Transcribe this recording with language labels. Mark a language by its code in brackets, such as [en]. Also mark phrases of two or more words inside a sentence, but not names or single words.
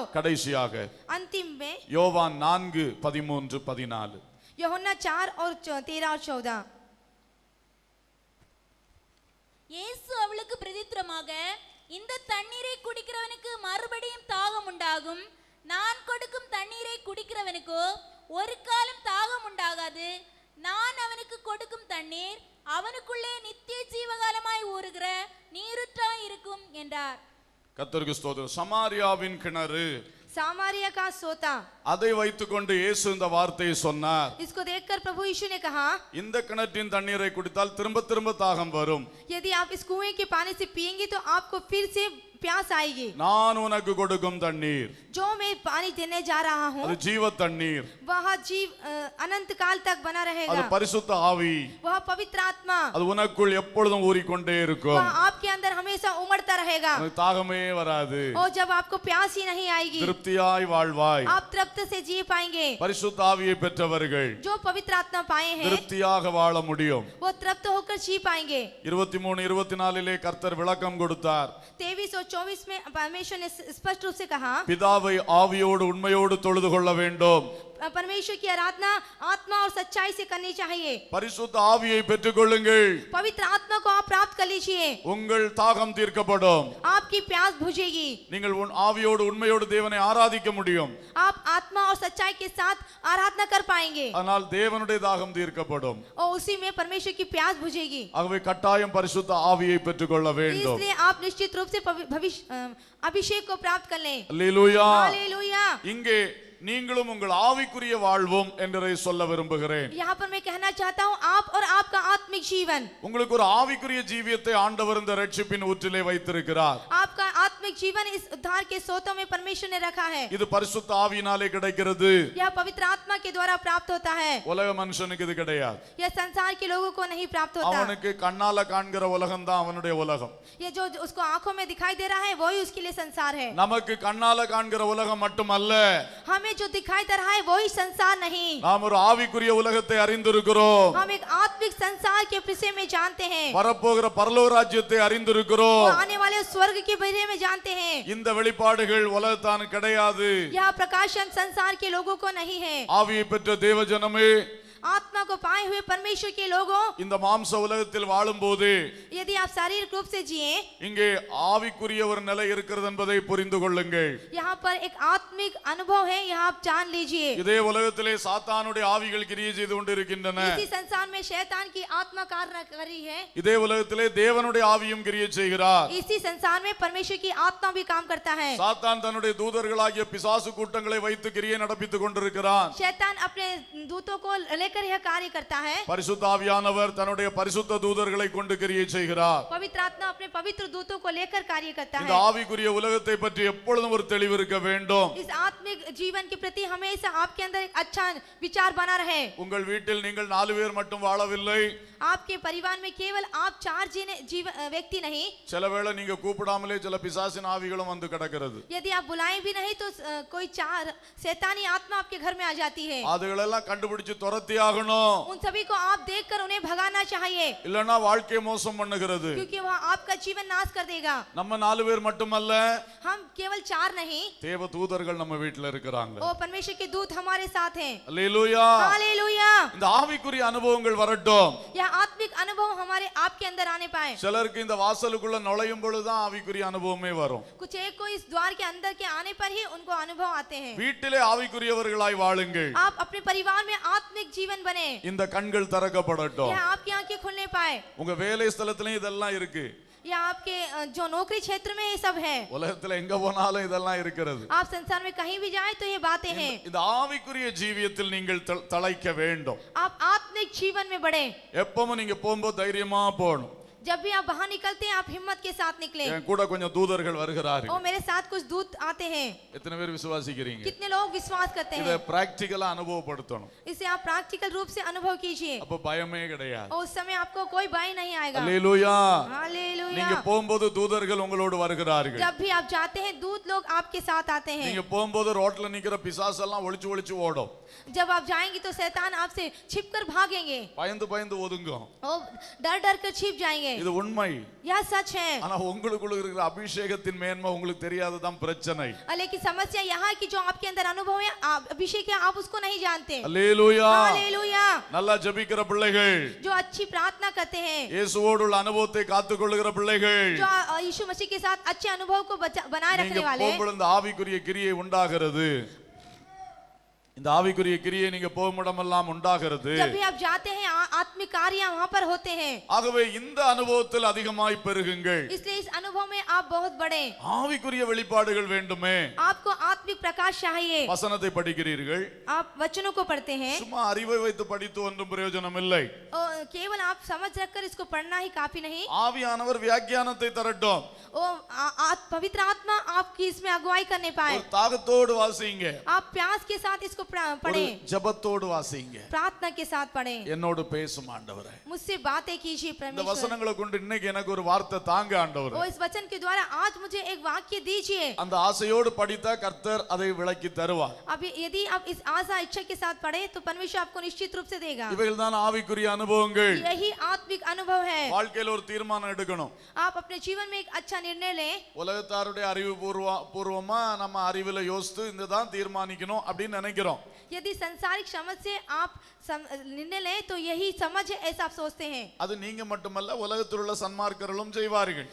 [ta] கடைசியாக [hi] अंतिम में [ta] யோவான் 4:13-14 [hi] यूहन्ना 4 और 13 और 14। [ta] இயேசு அவளுக்கு பிரதித்திரமாக, இந்த தண்ணீரை குடிக்கிறவனுக்கு மறுபடியும் தாகம் உண்டாகும். நான் கொடுக்கும் தண்ணீரை குடிக்கிறவனுக்கோ ஒரு காலம் தாகம் உண்டாகாது. நான் அவனுக்கு கொடுக்கும் தண்ணீர் அவனுக்குள்ளே நித்திய ஜீவகாலமாய் ஊறுகிற நீருற்றாய் இருக்கும் என்றார். கர்த்தருக்கு ஸ்தோத்திரம்। சமாரியாவின் கிணறு, [hi] सामारिया का सोता, [ta] அதை வைத்துக்கொண்டு இயேசு இந்த வார்த்தையை சொன்னார்। [hi] इसको देखकर प्रभु यीशु ने कहा, [ta] இந்த கிணற்றின் தண்ணீரை குடித்தால் திரும்ப திரும்ப தாகம் வரும்। [hi] यदि आप इस कुएं के पानी से पिएंगे तो आपको फिर से प्यास आएगी। [ta] நான் உனக்கு கொடுக்கும் தண்ணீர், [hi] जो मैं पानी देने जा रहा हूँ [ta] அது ஜீவ தண்ணீர், [hi] वह जीव अनंत काल तक बना [ta] அது [hi] रहेगा। [ta] பரிசுத்த ஆவி, [hi] वह पवित्र आत्मा, [ta] அது உனக்குள் எப்பொழுதும் ஊறிக்கொண்டே இருக்கும்। [hi] वह आपके अंदर हमेशा उमड़ता रहेगा [ta] உனக்கு தாகமே வராது। [hi] और जब आपको प्यास ही नहीं आएगी [ta] திருப்தியாய் வாழ்வாய்। [hi] आप तृप्त से जी पाएंगे। [ta] பரிசுத்த ஆவியை பெற்றவர்கள் [hi] जो पवित्र आत्मा पाए हैं [ta] திருப்தியாக வாழ முடியும்। [hi] वो तृप्त होकर जी पाएंगे। [ta] 23-24 கர்த்தர் விளக்கம் கொடுத்தார்। [hi] 23 और 24 में परमेश्वर ने स्पष्ट रूप से कहा, [ta] பிதாவை ஆவியோடு உண்மையோடு தொழுது கொள்ள வேண்டும்। [hi] परमेश्वर की आराधना आत्मा और सच्चाई से करनी चाहिए। [ta] பரிசுத்த ஆவியை பெற்றுக்கொள்ளுங்கள்। [hi] पवित्र आत्मा को आप प्राप्त कर लीजिए। [ta] உங்கள் தாகம் தாகம் தீர்க்கப்படும். [hi] आपकी प्यास बुझेगी. [ta] நீங்கள் ஆவியோடு உண்மையோடு தேவனை ஆராதிக்க முடியும். [hi] आप आत्मा और सच्चाई के साथ आराधना कर पाएंगे. [ta] ஆனால் தேவனுடைய தாகம் தீர்க்கப்படும். [hi] और उसी में परमेश्वर की प्यास बुझेगी. [ta] ஆகவே கட்டாயம் பரிசுத்த ஆவியை பெற்றுக்கொள்ள வேண்டும். [hi] इसलिए आप निश्चित रूप से अभिषेक को प्राप्त कर लें. [ta] அல்லேலூயா. [hi] हालेलुया. [ta] இங்கே நீங்களும் உங்கள் ஆவிக்குரிய வாழ்வும் என்றதை சொல்ல விரும்புகிறேன். [hi] यहाँ पर मैं कहना चाहता हूँ आप और आपका आत्मिक जीवन. [ta] உங்களுக்கு ஒரு ஆவிக்குரிய ஜீவியத்தை ஆண்டவர் இந்த ரட்சிப்பின் ஊற்றிலே வைத்திருக்கிறார். [hi] आपका आत्मिक जीवन इस उद्धार के सोतों में परमेश्वर ने रखा है. [ta] இது பரிசுத்த ஆவியினாலே கிடைக்கிறது. [hi] यह पवित्र आत्मा के द्वारा प्राप्त होता है. [ta] உலக மனுஷனுக்கு இது கிடையாது. [hi] यह संसार के लोगों को नहीं प्राप्त होता. [ta] அவனுக்கு கண்ணால காண்கிற உலகம் தான் அவனுடைய உலகம். [hi] ये जो उसको आंखों में दिखाई दे रहा है वही उसके लिए संसार है. [ta] நமக்கு கண்ணால காண்கிற உலகம் மட்டுமல்ல, [hi] हमें जो दिखाई दे रहा है वही संसार नहीं. [ta] நாம் ஒரு ஆவிக்குரிய உலகத்தை அறிந்திருக்கிறோம். [hi] हम एक आत्मिक संसार के विषय में जानते हैं. [ta] வரப்போகிற பரலோக ராஜ்யத்தை அறிந்திருக்கிறோம். [hi] वो आने वाले स्वर्ग के बारे में जानते हैं. [ta] இந்த வெளிப்பாடுகள் உலகத்தானுக்கு கிடையாது. [hi] यह प्रकाशन संसार के लोगों को नहीं है. [ta] ஆவியை பெற்ற தேவஜனமே, [hi] आत्मा को पाए हुए परमेश्वर के लोगों, [ta] இந்த மாம்ச உலகத்தில் வாழும்போது [hi] यदि आप शारीरिक रूप से जिए, [ta] இங்கே ஆவிக்குரிய ஒரு நிலை இருக்கிறது என்பதை புரிந்து கொள்ளுங்கள். [hi] यहाँ पर एक आत्मिक अनुभव है, यह आप जान लीजिए. [ta] இதே உலகத்திலே சாத்தானுடைய ஆவிகள் கிரியை செய்து கொண்டிருக்கின்றன. [hi] इसी संसार में शैतान की आत्मा कार्य कर रही है. [ta] இதே உலகத்திலே தேவனுடைய ஆவியும் கிரியை செய்கிறார். [hi] इसी संसार में परमेश्वर की आत्मा भी काम करता है. [ta] சாத்தான் தன்னுடைய தூதர்களாகிய பிசாசு கூட்டங்களை வைத்து கிரியை நடப்பித்துக் கொண்டிருக்கிறான். [hi] शैतान अपने दूतों को लेकर यह कार्य करता है. [ta] பரிசுத்த ஆவியானவர் தன்னுடைய பரிசுத்த தூதர்களை கொண்டு கிரியை செய்கிறார். [hi] पवित्र आत्मा अपने पवित्र दूतों को लेकर कार्य करता [ta] இந்த [hi] है. [ta] ஆவிக்குரிய உலகத்தை பற்றி எப்பொழுதும் ஒரு தெளிவு இருக்க வேண்டும். [hi] इस आत्मिक जीवन के प्रति हमेशा आपके अंदर एक अच्छा विचार बना रहे. [ta] உங்கள் வீட்டில் நீங்கள் 4 பேர் மட்டும் வாழவில்லை. [hi] आपके परिवार में केवल आप 4 व्यक्ति नहीं. [ta] சில வேளை நீங்க கூப்பிடாமலே சில பிசாசின் ஆவிகளும் வந்து கிடக்கிறது. [hi] यदि आप बुलाएं भी नहीं तो कोई 4 शैतानी आत्मा आपके घर में आ जाती है. [ta] அதுகளெல்லாம் கண்டுபிடிச்சு துரத்தி ஆகணும். [hi] उन सभी को आप देखकर उन्हें भगाना चाहिए. [ta] இல்லனா வாழ்க்கையை மோசம் பண்ணுகிறது. [hi] क्योंकि वह आपका जीवन नाश कर देगा. [ta] நம்ம 4 பேர் மட்டுமல்ல, [hi] हम केवल 4 नहीं, [ta] தேவ தூதர்கள் நம்ம வீட்ல இருக்கிறாங்க. [hi] ओ परमेश्वर के दूत हमारे साथ हैं. [ta] அல்லேலூயா. [hi] हालेलुया. [ta] இந்த ஆவிக்குரிய அனுபவங்கள் வரட்டும். [hi] यह आत्मिक अनुभव हमारे आपके अंदर आने पाए. [ta] சிலருக்கு இந்த வாசலுக்குள்ள நுழையும் பொழுதுதான் ஆவிக்குரிய அனுபவமே வரும். [hi] कुछ एक को इस द्वार के अंदर के आने पर ही उनको अनुभव आते हैं. [ta] வீட்டிலே ஆவிக்குரியவர்களாய் வாழுங்கள். [hi] आप अपने परिवार में आत्मिक जीवन बने. [ta] இந்த கண்கள் திறக்கப்படட்டும். [hi] यह आपकी आंखें खुलने पाए. [ta] உங்க வேலை ஸ்தலத்திலயும் இதெல்லாம் இருக்கு. [hi] यह आपके जो नौकरी क्षेत्र में ये सब है. [ta] உலகத்துல எங்க போனாலும் இதெல்லாம் இருக்கிறது. [hi] आप संसार में कहीं भी जाएं तो ये बातें हैं. [ta] இந்த ஆவிக்குரிய ஜீவியத்தில் நீங்கள் தழைக்க வேண்டும். [hi] आप आत्मिक जीवन में बढ़े. [ta] எப்பவும் நீங்க போகும்போது தைரியமா போகணும். [hi] जब भी आप बाहर निकलते हैं आप हिम्मत के साथ निकले. [ta] என் கூட கொஞ்சம் தூதர்கள் வருகிறார்கள். [hi] और मेरे साथ कुछ दूत आते हैं. [ta] எத்தனை பேர் விசுவாசிக்கிறீங்க? [hi] कितने लोग विश्वास करते [ta] இத [hi] हैं? [ta] பிராக்டிகலா அனுபவப்படுத்தணும். [hi] इसे आप प्रैक्टिकल रूप से अनुभव कीजिए. [ta] அப்ப பயமே கிடையாது. [hi] और उस समय आपको कोई भय नहीं आएगा. [ta] அல்லேலூயா. [hi] हालेलुया. [ta] நீங்க போகும்போது தூதர்கள் உங்களோடு வருகிறார்கள். [hi] जब भी आप जाते हैं दूत लोग आपके साथ आते हैं. [ta] நீங்க போகும்போது ரோட்ல நிக்கிற பிசாசு எல்லாம் ஒளிச்சு ஒளிச்சு ஓடும். [hi] जब आप जाएंगे तो शैतान आपसे छिपकर भागेंगे. [ta] பயந்து பயந்து ஒதுங்கும். [hi] और डर डर कर छिप जाएंगे. [ta] இது உண்மை. [hi] यह सच है. [ta] ஆனா உங்களுக்குள்ள இருக்கிற அபிஷேகத்தின் மேன்மை உங்களுக்கு தெரியாததான் பிரச்சனை. [hi] लेकिन समस्या यहाँ की जो आपके अंदर अनुभव है अभिषेक है आप उसको नहीं जानते. [ta] அல்லேலூயா. [hi] हालेलुया. [ta] நல்லா ஜெபிக்கிற பிள்ளைகள், [hi] जो अच्छी प्रार्थना करते हैं, [ta] இயேசுவோடு உள்ள அனுபவத்தை காத்துக்கொள்ளுகிற பிள்ளைகள், [hi] जो यीशु मसीह के साथ अच्छे अनुभव को बनाए [ta] நீங்க [hi] रखने वाले, [ta] போகும்போது இந்த ஆவிக்குரிய கிரியை உண்டாகிறது. இந்த ஆவிக்குரிய கிரியை நீங்க போகுமிடமெல்லாம் உண்டாகிறது. [hi] जब भी आप जाते हैं आत्मिक कार्य वहाँ पर होते हैं. [ta] ஆகவே இந்த அனுபவத்தில் அதிகமாய் பெருகுங்கள். [hi] इसलिए इस अनुभव में आप बहुत बड़े. [ta] ஆவிக்குரிய வெளிப்பாடுகள் வேண்டுமே. [hi] आपको आत्मिक प्रकाश चाहिए. [ta] வசனத்தை படிக்கிறீர்கள், [hi] आप वचनों को पढ़ते हैं [ta] சும்மா அறிவை வைத்து படித்து ஒன்றும் பிரயோஜனம் இல்லை. [hi] और केवल आप समझ रखकर इसको पढ़ना ही काफी नहीं. [ta] ஆவியானவர் வியாக்கியானத்தை தரட்டும். [hi] पवित्र आत्मा आपकी इसमें अगुवाई करने पाए. [ta] ஒரு தாகத்தோடு வாசிங்க. [hi] आप प्यास के साथ इसको [ta] ஒரு [hi] पढ़े, [ta] ஜெபத்தோடு வாசிங்க. [hi] प्रार्थना के साथ पढ़े. [ta] என்னோடு பேசும் ஆண்டவரே, [hi] मुझसे बातें कीजिए [ta] இந்த [hi] परमेश्वर. [ta] வசனங்களை கொண்டு இன்னைக்கு எனக்கு ஒரு வார்த்தை தாங்க ஆண்டவரே. [hi] और इस वचन के द्वारा आज मुझे एक वाक्य दीजिए. [ta] அந்த ஆசையோடு படித்தா கர்த்தர் அதை விளக்கி தருவார். [hi] अब यदि आप इस आशा इच्छा के साथ पढ़े तो परमेश्वर आपको निश्चित रूप से देगा. [ta] இவைகள் தான் ஆவிக்குரிய அனுபவங்கள். [hi] यही आत्मिक अनुभव है. [ta] வாழ்க்கையில ஒரு தீர்மானம் எடுக்கணும். [hi] आप अपने जीवन में एक अच्छा निर्णय लें. [ta] உலகத்தாருடைய அறிவு பூர்வமா நம்ம அறிவுல யோசித்து இந்த தான் தீர்மானிக்கணும் அப்படின்னு நினைக்கிறோம். நினைக்கிறோம். [hi] यदि संसारिक समझ से आप निर्णय लें तो यही समझ है, ऐसा आप सोचते हैं. [ta] அது நீங்க மட்டுமல்ல, உலகத்தில் உள்ள சன்மார்க்கர்களும் செய்வார்கள்.